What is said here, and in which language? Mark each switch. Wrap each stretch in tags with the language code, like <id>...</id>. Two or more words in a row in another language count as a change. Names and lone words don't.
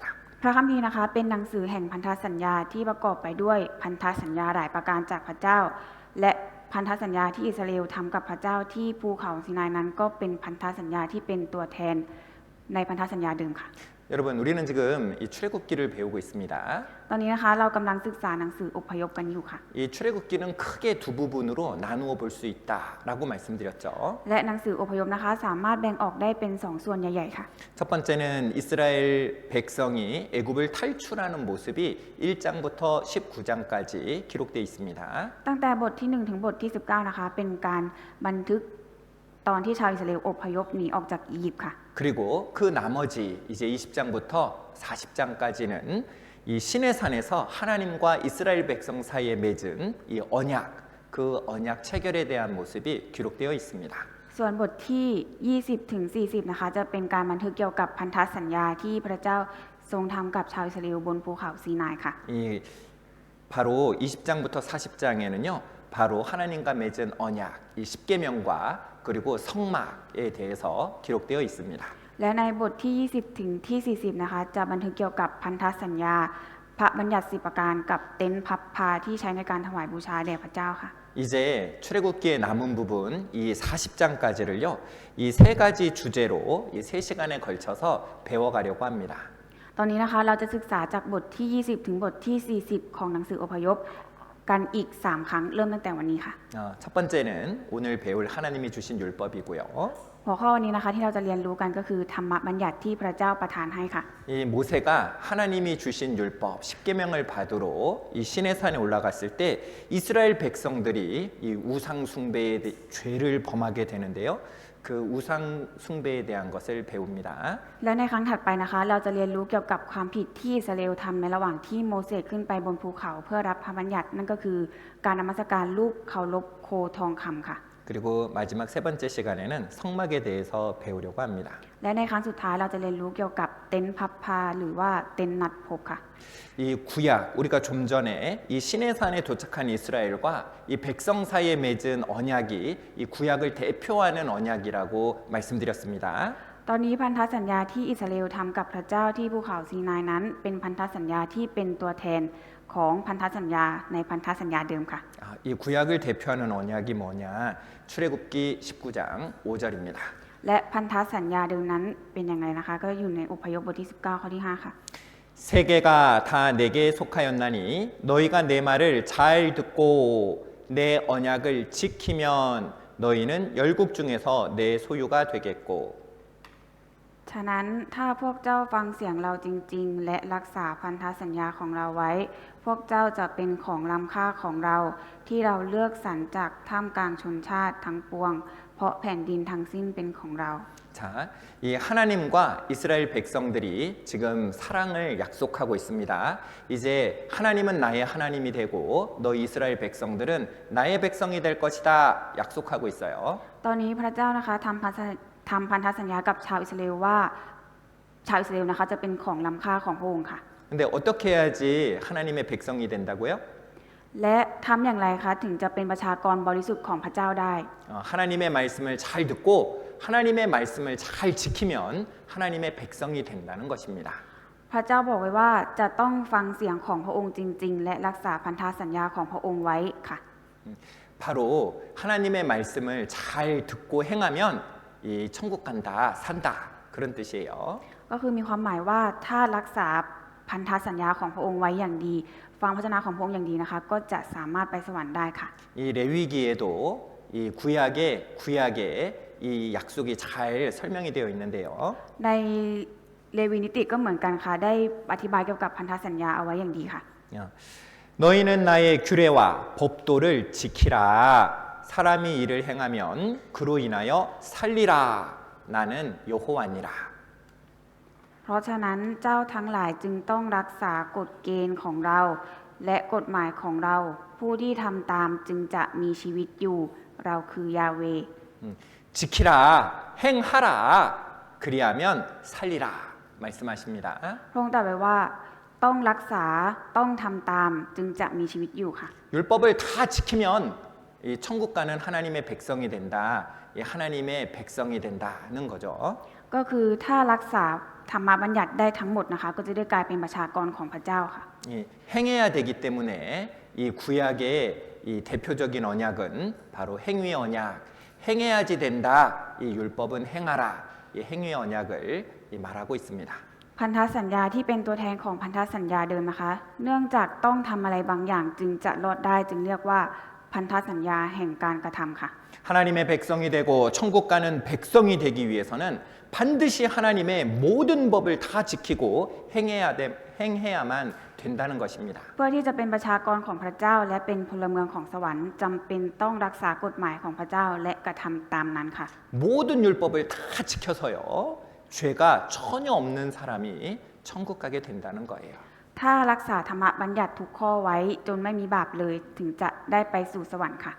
<th>พระคัมภีร์นะคะเป็นหนังสือแห่งพันธสัญญาที่ประกอบไปด้วยพันธสัญญาหลายประการจากพระเจ้า และพันธสัญญาที่อิสราเอลทำกับพระเจ้าที่ภูเขาซีนายนั้นก็เป็นพันธสัญญาที่เป็นตัวแทนในพันธสัญญาเดิมค่ะ</th> <ko>여러분 우리는 지금 이 출애굽기를 배우고 있습니다.</ko> <th>ตอนนี้นะคะเรากำลังศึกษาหนังสืออพยพกันอยู่ค่ะ</th> <ko>이 출애굽기는 크게 두 부분으로 나누어 볼 수 있다라고 말씀드렸죠.</ko> <th>และหนังสืออพยพนะคะสามารถแบ่งออกได้เป็นสองส่วนใหญ่ๆค่ะ</th> <ko>첫 번째는 이스라엘 백성이 애굽을 탈출하는 모습이 1장부터 19장까지 기록되어 있습니다.</ko> <th>ตั้งแต่บทที่1ถึงบทที่19นะคะเป็นการบันทึกตอนที่ชาวอิสราเอลอพยพหนีออกจากอียิปต์ค่ะ</th> <ko>그리고 그 나머지 이제 20장부터 40장까지는 이 시내산에서 하나님과 이스라엘 백성 사이에 맺은 이 언약, 그 언약 체결에 대한 모습이 기록되어 있습니다.</ko> <th>ส่วนบทที่20ถึง40นะคะจะเป็นการบันทึกเกี่ยวกับพันธสัญญาที่พระเจ้าทรงทำกับชาวอิสราเอลบนภูเขาซีนายค่ะ</th> <ko>이 바로 20장부터 40장에는요. 바로 하나님과 맺은 언약, 이 십계명과 그리고 성막에 대해서 기록되어 있습니다.</ko> <th>และในบทที่20ถึงที่40นะคะจะบันทึกเกี่ยวกับพันธสัญญาพระบัญญัติ10ประการกับเต็นท์พับพาที่ใช้ในการถวายบูชาแด่พระเจ้าค่ะ</th> <ko>이제 출애굽기의 남은 부분 이 40장까지를요. 이 세 가지 주제로 이 3시간에 걸쳐서 배워가려고 합니다.</ko> <th>ตอนนี้นะคะเราจะศึกษาจากบทที่20ถึงบทที่40ของหนังสืออพยพกันอีก3ครั้งเริ่มตั้งแต่วันนี้ค่ะ</th> <ko>첫 번째는 오늘 배울 하나님이 주신 율법이고요.</ko> <th>หัวข้อวันนี้นะคะที่เราจะเรียนรู้กันก็คือธรรมบัญญัติที่พระเจ้าประทานให้ค่ะ</th> <ko>이 모세가 하나님이 주신 율법 십계명을 받으러 이 시내산에 올라갔을 때 이스라엘 백성들이 이 우상 숭배의 죄를 범하게 되는데요. 그 우상 숭배에 대한 것을 배웁니다.</ko> <th>และในครั้งถัดไปนะคะเราจะเรียนรู้เกี่ยวกับความผิดที่อิสราเอลทำในระหว่างที่โมเสสขึ้นไปบนภูเขาเพื่อรับพระบัญญัตินั่นก็คือการนมัสการรูปเคารพโคทองคำค่ะ</th> <ko>그리고 마지막 세 번째 시간에는 성막에 대해서 배우려고 합니다.</ko> <th>และในครั้งสุดท้ายเราจะเรียนรู้เกี่ยวกับเต็นท์พับพาหรือว่าเต็นท์นัดพบค่ะ</th> <ko>이 구약 우리가 좀 전에 이 시내산에 도착한 이스라엘과 이 백성 사이에 맺은 언약이 이 구약을 대표하는 언약이라고 말씀드렸습니다.</ko> <th>ตอนนี้พันธสัญญาที่อิสราเอลทำกับพระเจ้าที่ภูเขาซีนายนั้นเป็นพันธสัญญาที่เป็นตัวแทนของพันธสัญญาในพันธสัญญาเดิมค่ะ</th> <ko>이 구약을 대표하는 언약이 뭐냐? 출애굽기 19장 5절입니다.</ko> <th>และพันธสัญญาเดิมนั้นเป็นอย่างไรนะคะ ก็อยู่ในอพยพบทที่ 19 ข้อที่ 5 ค่ะ</th> <ko>세계가 다 내게 속하였나니 너희가 내 말을 잘 듣고 내 언약을 지키면 너희는 열국 중에서 내 소유가 되겠고</ko> <th>ฉะนั้นถ้าพวกเจ้าฟังเสียงเราจริงๆ และรักษาพันธสัญญาของเราไว้ พวกเจ้าจะเป็นของล้ำค่าของเรา ที่เราเลือกสรรจากท่ามกลางชนชาติทั้งปวง เพราะแผ่นดินทั้งสิ้นเป็นของเรา</th> <ko>자, 이 하나님과 이스라엘 백성들이 지금 사랑을 약속하고 있습니다. 이제 하나님은 나의 하나님이 되고 너희 이스라엘 백성들은 나의 백성이 될 것이다 약속하고 있어요.</ko> <th>ตอนนี้พระเจ้านะคะทำพันธสัญญากับชาวอิสราเอลว่าชาวอิสราเอลนะคะจะเป็นของล้ำค่าของพระองค์ค่ะ</th> <ko>근데 어떻게 해야지 하나님의 백성이 된다고요?</ko> <th>และทำอย่างไรคะถึงจะเป็นประชากรบริสุทธิ์ของพระเจ้าได้</th> <ko>하나님의 말씀을 잘 듣고 하나님의 말씀을 잘 지키면 하나님의 백성이 된다는 것입니다.</ko> <th>พระเจ้าบอกไว้ว่าจะต้องฟังเสียงของพระองค์จริงๆ และรักษาพันธสัญญาของพระองค์ไว้ค่ะ</th> <ko>바로 하나님의 말씀을 잘 듣고 행하면 이 천국 간다, 산다 그런 뜻이에요.</ko> <th>ก็คือมีความหมายว่าถ้ารักษาพันธสัญญาของพระองค์ไว้อย่างดี ฟังพระวจนะของพระองค์อย่างดีนะคะ ก็จะสามารถไปสวรรค์ได้ค่ะ</th> <ko>이 레위기에도 이 구약에 이 약속이 잘 설명이 되어 있는데요.</ko> <th>ในเลวีนิติก็เหมือนกันค่ะได้อธิบายเกี่ยวกับพันธสัญญาเอาไว้อย่างดีค่ะ</th> <ko>너희는 나의 규례와 법도를 지키라. 사람이 이를 행하면 그로 인하여 살리라. 나는 여호와니라.</ko> <th>เพราะฉะนั้นเจ้าทั้งหลายจึงต้องรักษากฎเกณฑ์ของเรา และกฎหมายของเรา ผู้ที่ทำตามจึงจะมีชีวิตอยู่ เราคือยาเว</th> <ko>지키라. 행하라. 그리하면 살리라. 말씀하십니다.</ko> <th>พระองค์ตรัสไว้ว่าต้องรักษาต้องทำตามจึงจะมีชีวิตอยู่ค่ะ</th> <ko>율법을 다 지키면 이 천국 가는 하나님의 백성이 된다. 이 하나님의 백성이 된다는 거죠.</ko> <th>ก็คือถ้ารักษาธรรมบัญญัติได้ทั้งหมดนะคะ ก็จะได้กลายเป็นประชากรของพระเจ้าค่ะ</th> <ko>이 행해야 되기 때문에 이 구약의 이 대표적인 언약은 바로 행위 언약. 행해야지 된다. 이 율법은 행하라. 이 행위 언약을 말하고 있습니다.</ko> <th>พันธสัญญาที่เป็นตัวแทนของพันธสัญญาเดิมนะคะ เนื่องจากต้องทำอะไรบางอย่างจึงจะรอดได้จึงเรียกว่าพันธสัญญาแห่งการกระทำค่ะ</th> <ko>하나님의 백성이 되고 천국 가는 백성이 되기 위해서는 반드시 하나님의 모든 법을 다 지키고 행해야만 된다는 것입니다.</ko> <th>เพื่อที่จะเป็นประชากรของพระเจ้า และเป็นพลเมืองของสวรรค์จำเป็นต้องรักษากฎหมายของพระเจ้าและกระทำตามนั้นค่ะ</th> <ko>모든 율법을 다 지켜서요. 죄가 전혀 없는 사람이 천국 가게 된다는 거예요.</ko> <th>ถ้ารักษาธรรมบัญญัติทุกข้อไว้จนไม่มีบาปเลยถึงจะได้ไปสู่สวรรค์ค่ะ</th>